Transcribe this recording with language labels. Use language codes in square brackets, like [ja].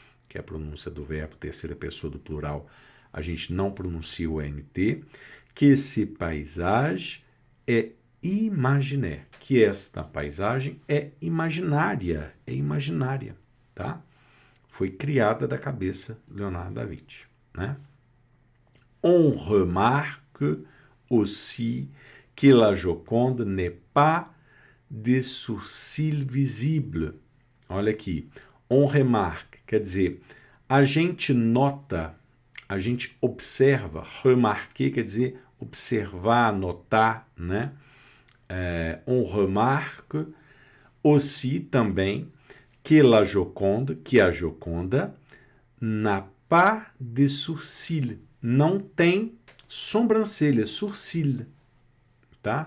[pt] Que é a pronúncia do verbo, terceira pessoa do plural, a gente não pronuncia o ENT. Que esse paysage é imaginaire, que esta paisagem é imaginária, tá? Foi criada da cabeça de Leonardo da Vinci, né? [fr] On remarque aussi que la Joconde n'est pas de sourcils visibles. [pt] Olha aqui, on remarque, quer dizer, a gente nota a gente observa, remarquer quer dizer observar, notar, né? On remarque aussi também que a Joconda n'a pas de sourcils, não tem sobrancelha, sourcil, tá?